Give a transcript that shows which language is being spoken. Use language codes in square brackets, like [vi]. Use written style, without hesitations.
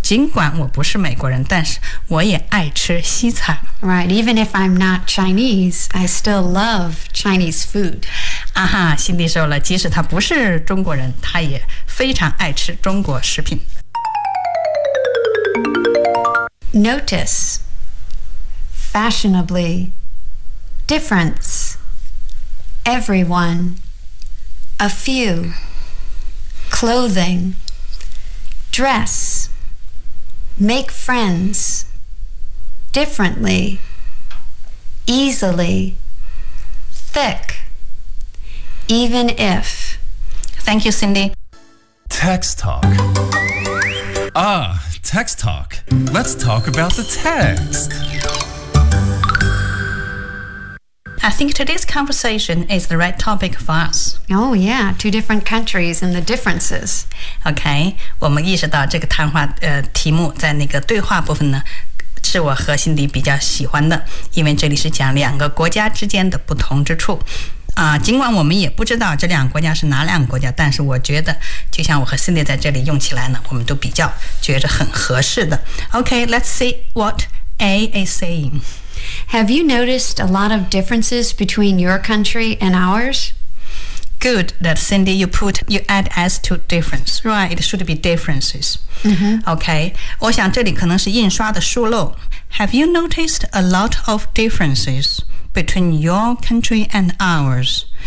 [zh] 尽管我不是美国人，但是我也爱吃西餐。 [en] Right, even if I'm not Chinese, I still love Chinese food. [zh] 啊哈，心里说了，即使他不是中国人，他也非常爱吃中国食品。 [en] Notice, fashionably,Difference, everyone, a few, clothing, dress, make friends, differently, easily, thick, even if. Thank you, Cindy. Text talk. Ah, text talk. Let's talk about the text. I think today's conversation is the right topic for us. Oh, yeah, two different countries and the differences. [zh] Okay, 我们意识到这个谈话、题目在那个对话部分呢，是我和心里比较喜欢的，因为这里是讲两个国家之间的不同之处。尽管我们也不知道这两个国家是哪两个国家，但是我觉得就像我和 Cindy 在这里用起来呢，我们都比较觉得很合适的。 [en] Okay, let's see what A is saying. Have you noticed a lot of differences between your country and ours? Good that Cindy, you add S to difference. Right, it should be differences.、Okay, [zh] 我想这里可能是印刷的疏漏。 [en] Have you noticed a lot of differences between your country and ours?